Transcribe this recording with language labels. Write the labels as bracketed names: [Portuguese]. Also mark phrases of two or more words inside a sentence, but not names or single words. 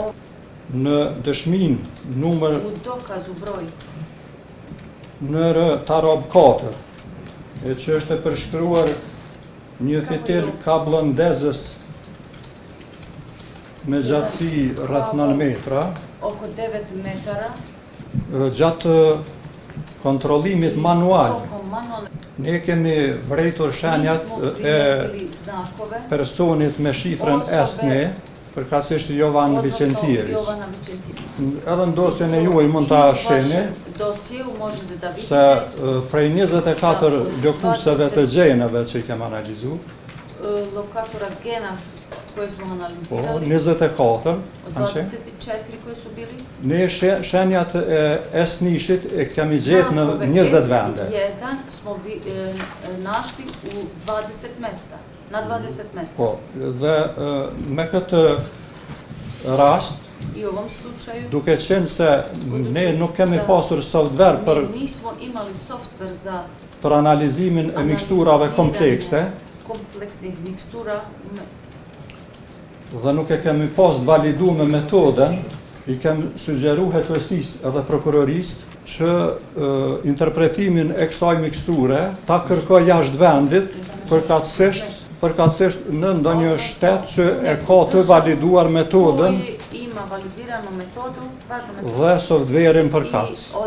[Albanian] Në dëshmin numër NR Tarob 4, që është e përshkruar një fitil kablondezës me gjatësi rreth 9 metra, [Serbian] oko 9 metara, [Albanian] gjatë kontrollimit manual, ne kemi vrejtur shenjat e personit me shifrën SNE, përkatësisht Jovan Vicentijević. Edhe në dosjen e juaj mund ta shihni se prej 24 lokuseve të gjeneve që i kem analizuar, [Serbian] lokatora gena koje smo analizirali, 24, od 24 koji su bili, [Albanian] ne shenjat e SNISH-it e kemi gjetë në 20 vende. [Serbian] Jedan smo našli u 20 mesta, na 20 mesta. [Albanian] Po, dhe me këtë rast, [Serbian] I u ovom slučaju, [Albanian] duke qenë se ne nuk kemi pasur software [Serbian] nismo imali software za [Albanian] për analizimin e miksturave komplekse, [Serbian] kompleksnih mikstura, [Albanian] dhe nuk e kemi pas validu me metodën, i kem sugjeru hetësisë edhe prokurorisë që interpretimin e kësaj miksture ta kërkoj jashtë vendit përkatësisht në ndonjë shtet që e ka të validuar metodën dhe softverin përkatës.